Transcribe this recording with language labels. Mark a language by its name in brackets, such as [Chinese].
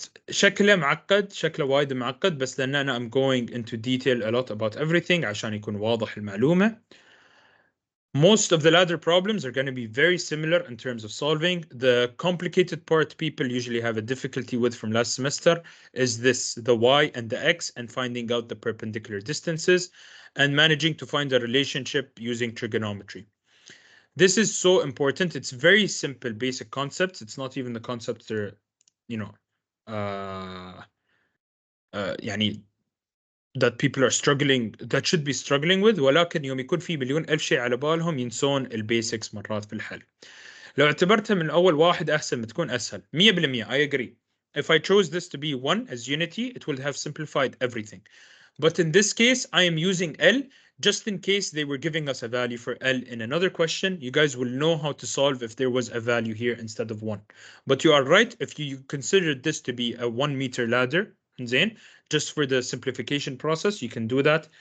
[Arabic] شكله معقد، شكله وايد معقد، بس لأن أنا [English] I'm going into detail a lot about everything [Arabic] عشان يكون واضح المعلومة. [English] Most of the ladder problems are going to be very similar in terms of solving. The complicated part people usually have a difficulty with from last semester is the y and the x, and finding out the perpendicular distances and managing to find a relationship using trigonometry. This is so important. It's very simple, basic concepts. It's not even the concepts that are, [Arabic] يعني [English] that people are struggling, that should be struggling with. [Arabic] ولكن يوم يكون في مليون ألف شيء على بالهم ينسون البيسكس مرات في الحل. لو اعتبرتها من أول واحد أحسن بتكون أسهل. [English] 100% I agree. If I chose this to be 1 as unity, it would have simplified everything. But in this case, I am using L just in case they were giving us a value for L in another question. You guys will know how to solve if there was a value here instead of 1. But you are right, if you considered this to be a 1 meter ladder, [Arabic] زين, [English] just for the simplification process, you can do that.